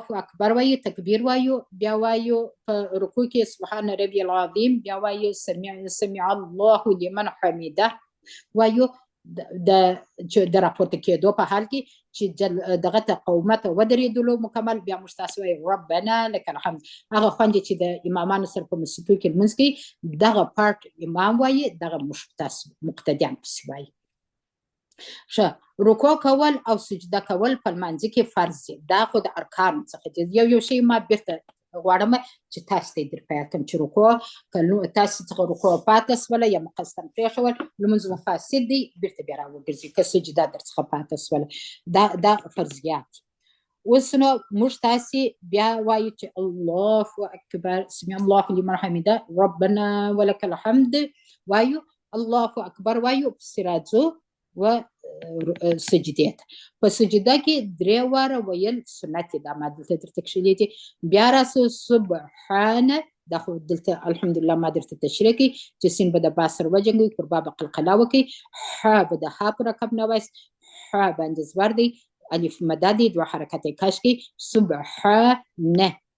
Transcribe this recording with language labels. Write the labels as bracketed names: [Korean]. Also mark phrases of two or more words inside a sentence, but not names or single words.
[Pashto] اکبر وایو تکبیر وایو بیا وایو په رکوع کې [Arabic] سبحان ربي العظیم [Pashto] بیا وایو [Arabic] سمع الله لمن حمده [Pashto] وایو د راپورته کېدو په حال کې چې دغه ته قومت ودرېدلو مکمل بیا موږ تاسې وایو [Arabic] ربنا لك الحمد [Pashto] هغه خوند چې د امامانو سره په موسیقي کې لمونځ کوي دغه پارټ امام وایي دغه موږ تاسې مقتدیان پسې وایي ښه رکوع کول او سجده کول په لمانځه کې فرض دي دا خو د ارکانو څخه دي یو شی ما بیرته غواړم چې تاسو ته در پاتې کړم چې رکوع تاسو څخه رکوع پاتې شوله یا مقصدا پرېښول لمونځ مو فاسد دی بیرته بیا راوګرځئ که سجده در څخه پاتې شوله دا فرضیات اوس نو موږ تاسې بیا وایو چې [Arabic] الله اکبر سمع الله لمن حمده ربنا ولك الحمد [Pashto] وایو [Arabic] الله اکبر [Pashto] وایو پسې راځو و سجدې ته په سجده کې 3 واره ویل سنت دا ما دلته درته کښلي دي بیا راسو سبحان دا خو دلته الحمدلله ما درته تشریح کړي چې سین به د با سره وجنګوي پر با به قلقله وکړي ح به د ح په رکب نه وایست ح باندې زور دی الف مده دی 2 حرکت کش کی سبحانه